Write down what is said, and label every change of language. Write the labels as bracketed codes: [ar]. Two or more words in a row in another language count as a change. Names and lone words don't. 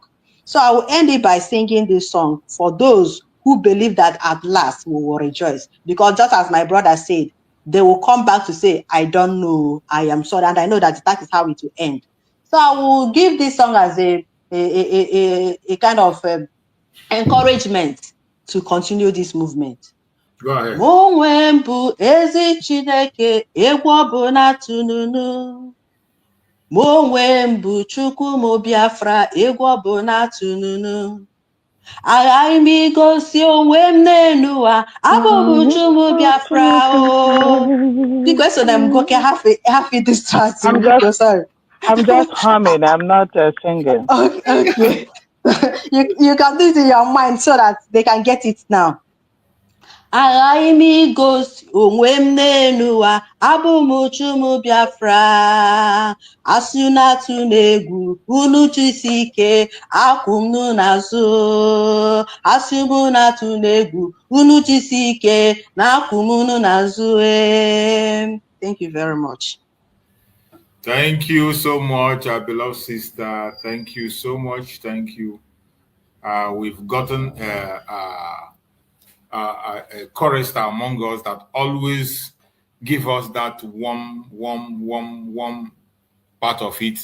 [en] So I will end it by singing this song for those who believe that at last we will rejoice, because just as my brother said, they will come back to say, I don't know, I am sorry, and I know that is how it will end. So I will give this song as a kind of encouragement to continue this movement. Go ahead. [ig] Onwe mbụ ezi Chineke, egwu ọbụna tununu. Onwe mbụ Chukwu m Biafra, egwu ọbụna tununu. Aghaghị m igosi onwe m n'elu ụwa, abụghị Chukwu m Biafra o. [en] Because so I'm going to have it distracting. I'm just humming. I'm not singing. Okay. you can do it in your mind so that they can get it now. [ig] Aghaghị m igosi onwe m n'elu ụwa, abụ m Chukwu Biafra. Asị unu atụ n'egwu, unu chịsi ike, akwụ m n'azụ. Asị m unu atụ n'egwu, unu chịsi ike, na akwụ m n'azụ. [en] Thank you very much. Thank you so much, our beloved sister. Thank you so much. Thank you. We've gotten a chorister among us that always give us that warm part of it.